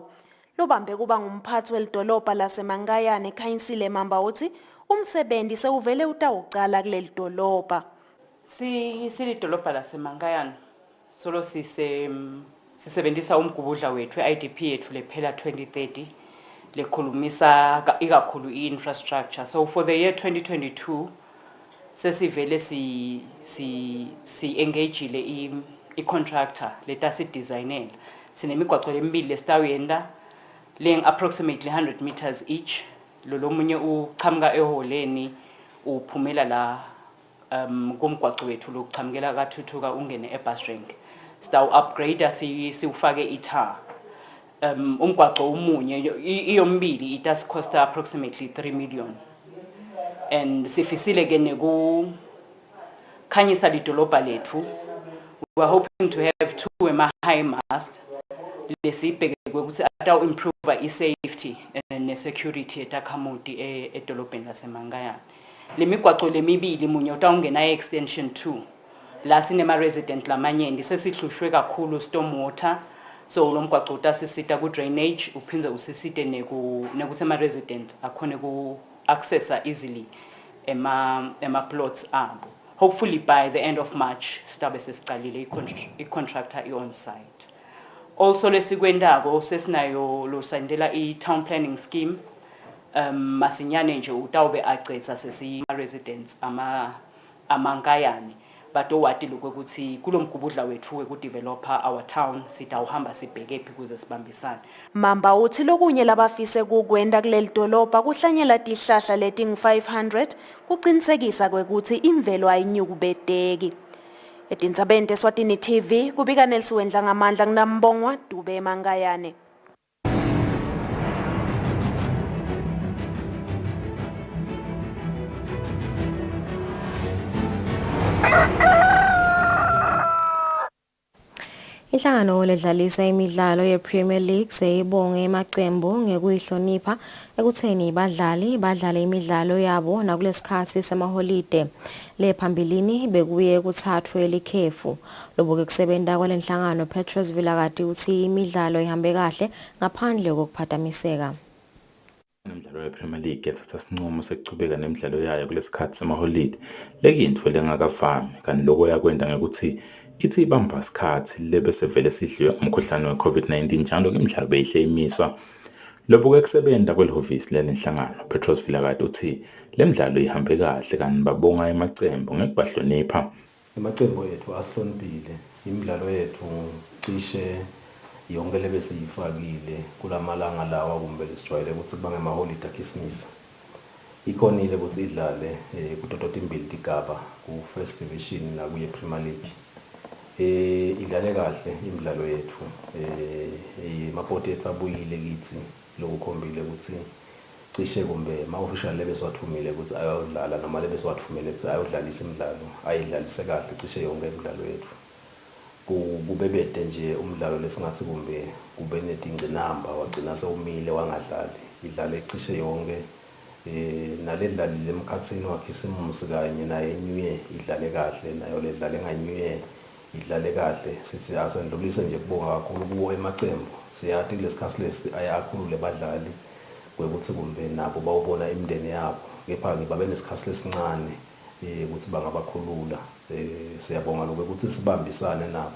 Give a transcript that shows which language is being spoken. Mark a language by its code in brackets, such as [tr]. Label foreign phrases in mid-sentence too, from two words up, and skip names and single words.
[ss] Lobambe kuba ngumphathi welidolobha laseMangayane ekhanyisile mamba uthi umsebenzi sewuvele utawucala kuleli dolobha. Silidolobha laseMangayane solo sisebenzisa umgubudla wethu IDP yethu lephela 2030 lekhulumisa ikakhulu i-infrastructure. [en] So for the year 2022 [ss] sesivele si engage i-contractor leta si-designela. Sinemigwaco lemibili lesitawuyenda leng [en] approximately 100 meters each. [ss] Lo munye uqhamuka eholeni uphumela la kumgwaco wethu lokuchamukela kathuthuka ungene ebus rank. Sitawu upgrade siufake itar. Umgwaco umunye iyombili itas costa [en] approximately 3 million. [ss] And sifisile ke neku khanyisa lidolobha lethu. [en] We are hoping to have 2 high mast [ss] lesibheke ukuthi atawu [en] improve i-safety and security [ss] etakhamuti edolobheni laseMangayane. Lemigwaco lemibili munye utawungena extension 2 la sinema resident lamanyenti sesihlushwe kakhulu [en] storm water, [ss] so lo mgwaco utasisita ku drainage uphindze usisite nekuthi ama resident akhone ku accessa easily ema plots abo. [en] Hopefully by the end of March [ss] stabe sesicalile [en] i-contractor on site. [ss] Also lesikwendako sesinayo lo sandela [en] i-town planning scheme. [ss] Masinyane nje utawube acetsa sesi residents amangayane batowati lokuthi kulomgubudla wethu wekudevelopa [en] our town [ss] sitawuhamba sibheke phi kuze sibambisane. Mamba uthi lokunye labafise kukwenda kuleli dolobha kuhlanyela tihlahla letingu-500 kuqinisekisa kwekuthi imvelo ayinyukubeteki. Etindzabeni Eswatini TV kubika Nelson Dlangamandla nginambongwa Dube eMangayane. Inhlangano ledlalisa imidlalo ye-Premier League seyibonge emacembu ngekuyihlonipha ekutheni badlale imidlalo yabo nakulesikhathi semaholide. Lephambilini bekuye kuthathwe likhefu. Lobuke kusebenta kwalenhlangano Petros Vilakati uthi imidlalo ihambe kahle ngaphandle kokuphathamiseka. Imidlalo yePremier League yathatha isinqumo sokuchubeka nemidlalo yayo kulesikhathi semaholide lekuyintfo lengakavami kanti lokho yakwenda ngekuthi ithi ibamba isikhathi lebe sevele sidliwe umkhuhlane we-COVID-19 njalo imidlalo beyihle imiswa. Lokhu kwekusebenta kwelihhovisi lelenhlangano Petros Vilakazi uthi le midlalo ihambe kahle kanti babonga emacembu ngekubahlonipha. Amacembu ethu asihloniphile imidlalo yethu cishe yonke lebe siyifakile kulamalanga lawa kumbe lesijwayele ukuthi kuba ngemaholide akhisimisi ikhonile ukuthi idlale kutoto timbili tigaba ku- [en] first division [ss] nakuye-Premier League. Idlale kahle imidlalo yethu amabhodi ethu abuyile kithi lokukhombile ukuthi cishe kumbe ama-official lebe siwathumile ukuthi ayodlala noma lebe siwathumele ukuthi ayodlalisa imidlalo ayidlalise kahle cishe yonke imidlalo yethu. Kube bede nje umdlalo lesingathi kumbe kube netingcinamba wagcina sewumile wangadlali idlale cishe yonke naledlalile emkhatsini wakhisimusi kanye naye New Year idlale kahle nayo ledlale nga-New Year idlale kahle sithi asendlulise nje kubonga kakhulu kuwo emacembu siyathi kulesikhathi lesi ayakhulule badlali kwekuthi kumbe nabo bawubona imindeni yabo kepha-ke babe nesikhathi lesincane ukuthi bangabakhulula siyabonga lokho ukuthi sibambisane nabo.